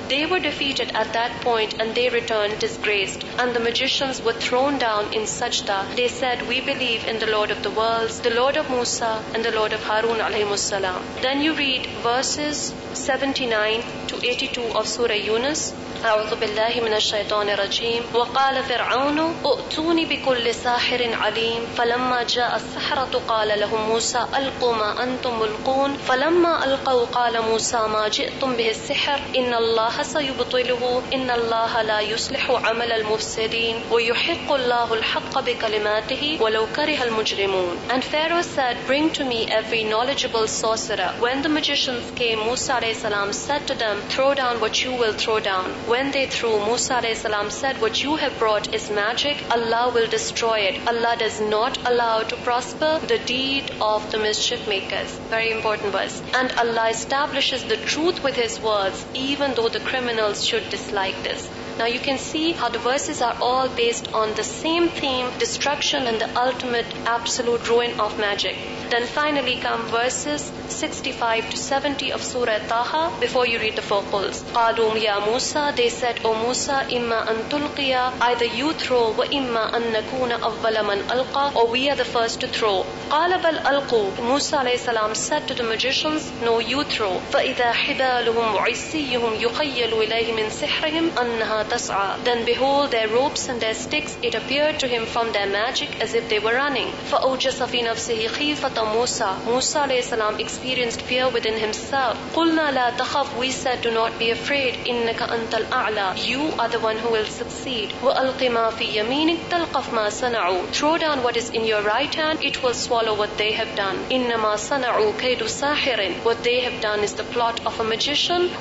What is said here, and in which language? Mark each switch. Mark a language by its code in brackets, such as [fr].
[en] They were defeated at that point and they returned disgraced. And the magicians were thrown down in sajda. They said, we believe in the Lord of the worlds, the Lord of Musa and the Lord of Harun alayhimus salam. Then you read verses 79 to 82 of Surah Yunus. [ar] أعوذ بالله من الشيطان الرجيم. وقال فرعون ائتوني بكل ساحر عليم فلما جاء السحرة قال لهم موسى ألقوا ما أنتم ملقون فلما ألقوا قال موسى ما جئتم به السحر إن الله سيبطله إن الله لا يصلح عمل المفسدين ويحق الله الحق بكلماته ولو كره المجرمون. [en] And Pharaoh said, bring to me every knowledgeable sorcerer. When the magicians came, Musa alayhi salam said to them, throw down what you will throw down. When they threw, Musa alayhi salam said, what you have brought is magic. Allah will destroy it. Allah does not allow to prosper the deed of the mischief makers. Very important verse. And Allah establishes the truth with His words, even though the criminals should dislike this. Now you can see how the verses are all based on the same theme, destruction and the ultimate absolute ruin of magic. Then finally come verses 65 to 70 of Surah Taha before you read the four quls. [ar] قَالُوا يَا [en] Musa, they said, O Musa, [ar] إِمَّا أَن تُلْقِيَ, [en] either you throw, [ar] وَإِمَّا أَن نَكُونَ أَوَّلَ مَنْ أَلْقَى, [en] or we are the first to throw. [ar] قَالَ بَلْ أَلْقُوا, [en] Musa alayhi salam said to the magicians, no, you throw. [ar] فَإِذَا حِبَالُهُمْ وَعِصِّيُّهُمْ يُخَيَّلُ إِلَيْهِ مِنْ سِحْرِهِمْ أَنَّهَا تَسْعَى. [en] Then behold, their ropes and their sticks, it appeared to him from their magic as if they were running. [ar] فَأَوْجَسَ فِي نَفْسِهِ خِيفَةً Musa. [en] Musa alayhi salam experienced fear within himself. [ar] قُلْنَا لَا تَخَفْ, [en] we said, do not be afraid. [ar] إِنَّكَ أَنْتَ الْأَعْلَى, [en] you are the one who will succeed. [ar] وَأَلْقِ مَا فِي يَمِينِكَ تَلْقَفْ مَا صَنَعُوا, [en] throw down what is in your right hand, it will swallow what they have done. [ar] إِنَّمَا صَنَعُوا كَيْدُ سَاحِرٍ, [en] what they have done is the plot of a magician.